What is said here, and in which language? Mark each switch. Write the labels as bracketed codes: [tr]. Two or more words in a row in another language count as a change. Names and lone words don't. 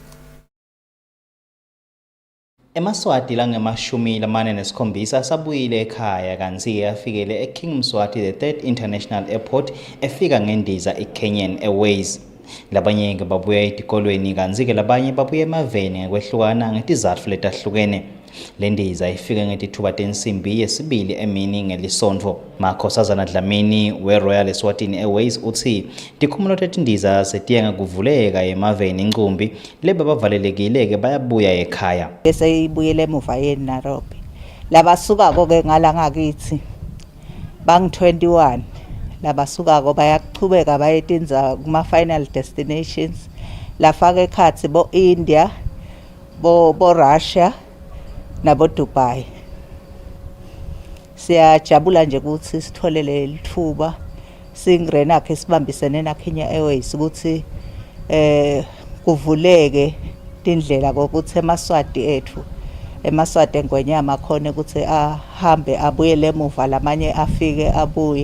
[ss] eMaswati la nge-47 asabuyile ekhaya kanti afikele eKing Mswati III International Airport efika ngendiza iKenyan Airways. Labanye ke babuya etikolweni kanti ke labanye babuya emaveni ngekwehlukana ngetizatfu letahlukene. Le ndiza ifike ngetithuba tensimbi yesibili emini ngelisonto. Makhosazana Dlamini we-Royal Eswatini Airways uthi tikhumulo tetindiza setiyenga kuvuleka emaveni incumbi lebe bavalelekile ke bayabuya ekhaya. Bese ibuyele emuva eNairobi. Labasuka ke ngala ngakithi bang 21 labasuka bayaqhubeka bayetinza kuma [en] final destinations [ss] lafaka ekhathi bo India bo Russia nabo Dubai. Siyajabula nje ukuthi sitholele lithuba singirena ke sibambisene na Kenya Airways ukuthi kuvuleke indlela ukuthi eMaswati ethu eMaswati engwenyama khona ukuthi ahambe abuyele emuva lamanye afike abuye.